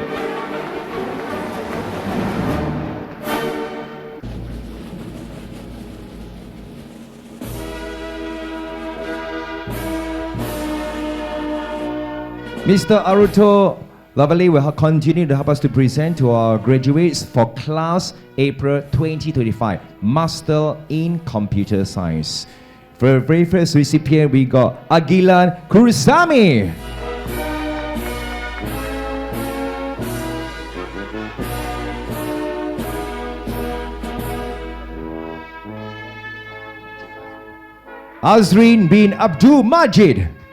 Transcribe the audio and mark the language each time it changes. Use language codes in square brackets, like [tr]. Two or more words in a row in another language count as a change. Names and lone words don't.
[en] Mr. Aruto Lavale will continue to help us to present to our graduates for class April 2025 Master in Computer Science. For the very first recipient, we got Agilan Kurusami. Azrin bin Abdul Majid.